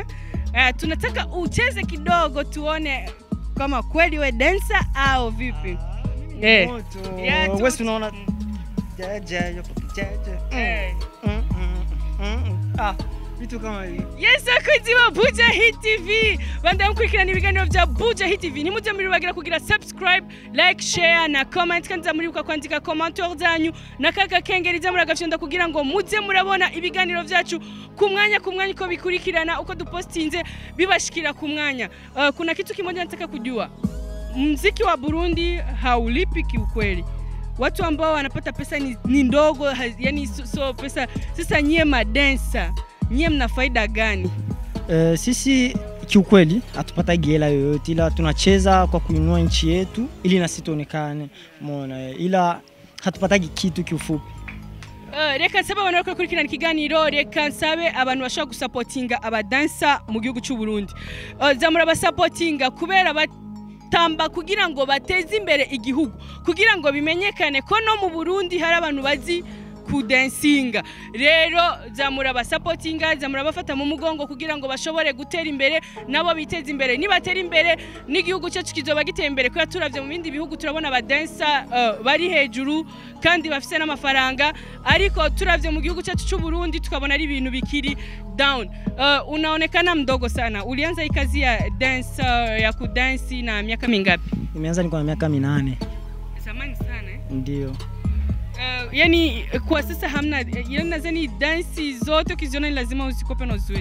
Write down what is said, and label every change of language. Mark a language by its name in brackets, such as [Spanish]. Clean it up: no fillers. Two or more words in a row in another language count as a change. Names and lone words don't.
[Swahili] Tunataka ucheze kidogo tuone kama kweli we dancer au vipi. Wewe unaona jaja yupo kijaja. Vitu kama hivi. Yes, wakunzi wa Buja Hit TV. [Rundi] Banda mkurikirana ibiganiro bya Buja Hit TV. Ni mujye muri bagira kugira [English] subscribe, like, share [Rundi] na comment, kandi zamuribuka kwandika commentaire zanyu na kaka kengeri zamura gafyonda kugira ngo mujye murabona ibiganiro byacu ku mwanya uko bikurikirana, uko dupostinze bibashikira ku mwanya. [Swahili] Kuna kitu kimoja nataka kujua. Muziki wa Burundi haulipi kiukweli. Watu ambao wanapata pesa ni ndogo, yani so pesa. Sasa nyie madancer, nyie mna faida gani? Sisi kiukweli hatupata hela yoyote, ila tunacheza kwa kuinua nchi yetu ili na sisi tuonekane, umeona, ila hatupata kitu kiufupi. [Rundi] Reka nsaba abantu bakora kurikirana ikiganiro, reka nsabe abantu bashaka gusupportinga abadancer mu gihugu cy'u Burundi. Zamura basupportinga kubera tamba kugira ngo bateze imbere igihugu, kugira ngo bimenyekane ko no mu Burundi hari abantu bazi kudansinga. Rero zamura basupportinga, zamura bafata mu mugongo kugira ngo bashobore gutera imbere, nabo biteze imbere. Nibatera imbere n'igihugu cyacu kizoba giteye imbere, kuko turavye mu bindi bihugu turabona abadancer bari hejuru kandi bafise n'amafaranga, ariko turavye mu gihugu cyacu cy'u Burundi tukabona ari ibintu bikiri down. [Swahili] Unaonekana mdogo sana. Ulianza hii kazi ya dance ya kudansi na miaka mingapi? Nimeanza niko na miaka 8. Zamani sana. Ndio. Yani kwa sasa hamna, yani nadhani dance zote ukiziona lazima usikope na uzoezi.